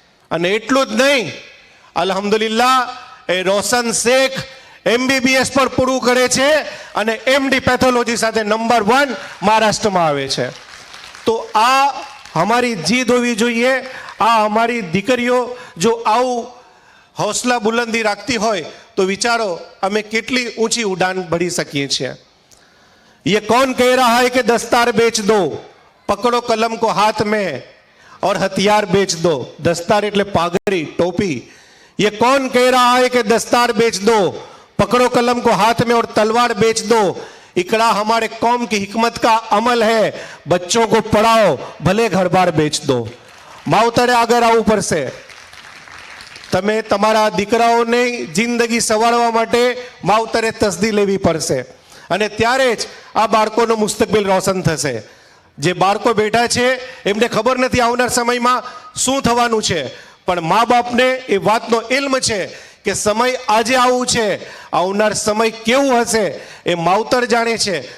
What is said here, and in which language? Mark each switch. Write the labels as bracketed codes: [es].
[gu] અને એટલું જ નહીં, અલ્હમ્દુલિલ્લાહ એ રોશન શેખ MBBS પર પૂરું કરે છે અને MD પેથોલોજી સાથે નંબર 1 મહારાષ્ટ્રમાં આવે છે. તો આ અમારી જીદ હોવી જોઈએ. આ અમારી દીકરીઓ જો આવું હૌસલા બુલંદી રાખતી હોય તો વિચારો અમે કેટલી ઊંચી ઉડાન ભરી શકીએ છીએ. [hi] ये कौन कह रहा है कि दस्तार बेच दो, पकड़ो कलम को हाथ में और हथियार बेच दो. [gu] दस्तार એટલે પાઘડી, ટોપી. [hi] ये कौन कह रहा है कि दस्तार बेच दो, पकड़ो कलम को हाथ में और तलवार बेच दो. इकड़ा हमारे कौम की हिकमत का अमल है, बच्चों को पढ़ाओ भले घर बार बेच दो. [gu] માવતરે આગળ આવવું પડશે. તમે તમારા દીકરાઓની જિંદગી સવારવા માટે માવતરે તસદી લેવી પડશે અને ત્યારે જ આ બાળકોનું મુસ્તકબિલ રોશન થશે. જે બાળકો બેઠા છે એમને ખબર નથી આવનાર સમયમાં શું થવાનું છે, પણ મા બાપને એ વાતનો ઇલ્મ છે કે સમય આજે આવું છે, આવનાર સમય કેવું હશે એ માવતર જાણે છે.